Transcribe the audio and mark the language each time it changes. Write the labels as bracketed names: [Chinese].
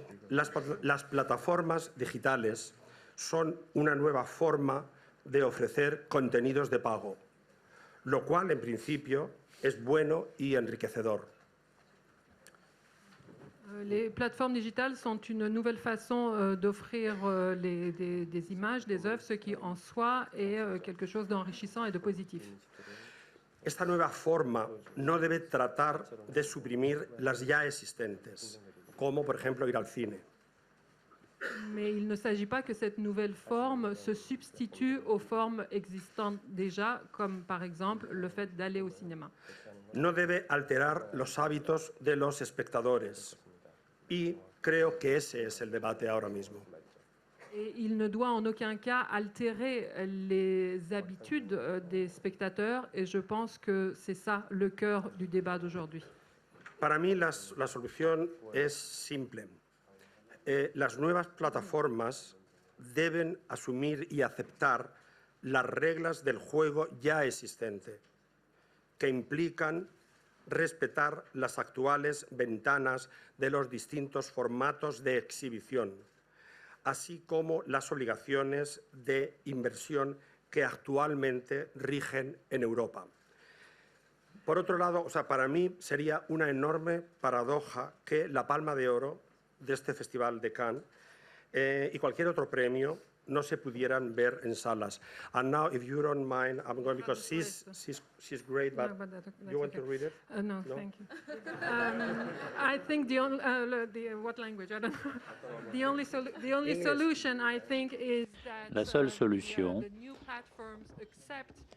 [Spanish] Las plataformas digitales son una nueva forma de ofrecer contenidos de pago. lo cual en principio es bueno y enriquecedor. [French] Les plateformes digitales sont une nouvelle façon d'offrir des images, des œuvres, ce qui en soi est quelque chose d'enrichissant et de positif. [Spanish] Esta nueva forma no debe tratar de suprimir las ya existentes, como por ejemplo ir al cine. [French] Mais il ne s'agit pas que cette nouvelle forme se substitue aux formes existantes déjà, comme par exemple le fait d'aller au cinéma. [Spanish] No debe alterar los hábitos de los espectadores. Y creo que ese es el debate ahora mismo. [French] Et il ne doit en aucun cas altérer les habitudes des spectateurs, et je pense que c'est ça le cœur du débat d'aujourd'hui. [Spanish] Para mí la solución es simple. Las nuevas plataformas deben asumir y aceptar las reglas del juego ya existente, que implican respetar las actuales ventanas de los distintos formatos de exhibición, así como las obligaciones de inversión que actualmente rigen en Europa. Por otro lado, para mí sería una enorme paradoja que la Palma de Oro de este Festival de Cannes y cualquier otro premio no se pudieran ver en salas. [English] And now, if you don't mind, I'm going because she's great, but, you want to read it? No, thank you. I think the only what language? I don't know. The only solution, I think, is that [French] La seule solution [English] the new platforms accept